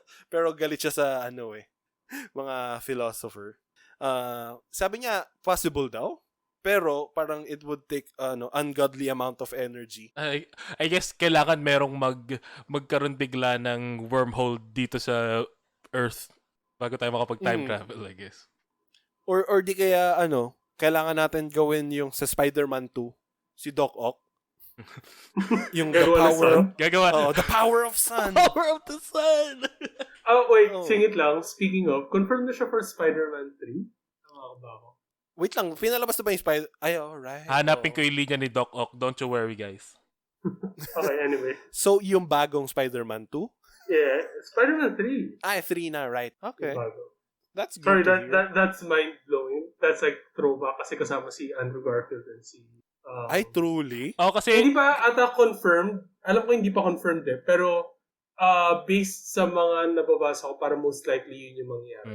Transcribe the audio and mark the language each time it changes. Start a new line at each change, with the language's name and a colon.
Filipino: Pero galit siya sa mga philosopher. Sabi niya, possible daw.
English: Pero parang it would take ungodly amount of energy. I guess
Filipino: kailangan merong magkaroon bigla ng wormhole dito sa Earth bago tayo makapag-time travel, I guess. Or di kaya kailangan natin gawin yung sa Spider-Man 2, si Doc Ock.
English: Yung the power of sun. Power of the sun.
Filipino: Wait, singit lang.
English: Speaking of,
Filipino: confirm na siya for Spider-Man 3? Tama ba ako? Wait lang, pinalabas na ba yung Spider... Ay, alright. Hanapin ko yung linya ni Doc Ock.
English: Don't you worry, guys. Okay, anyway.
Filipino: So, yung bagong Spider-Man 2?
English: Yeah, Spider-Man 3. 3 na, right. Okay. That's Sorry, good that's mind-blowing. That's like throwback
Filipino: kasi kasama si
English: Andrew Garfield and si... Ay, truly?
Filipino: Kasi... Hindi pa ata confirmed. Alam ko hindi pa confirmed eh. Pero, based sa mga nababasa ko, para most likely yun yung mangyayari.